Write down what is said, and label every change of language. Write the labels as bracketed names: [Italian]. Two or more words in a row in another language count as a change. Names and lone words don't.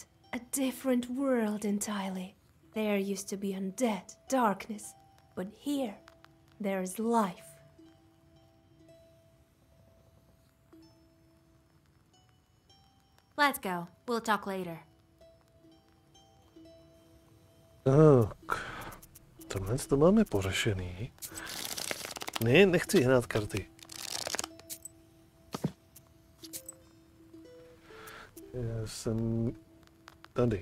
[English] A different world entirely. There used to be undead, darkness, but here, there's life. Let's go. We'll talk later. [Czech] Tak, tohle to máme pořešený. Ne, nechci hrát karty. Já jsem tady.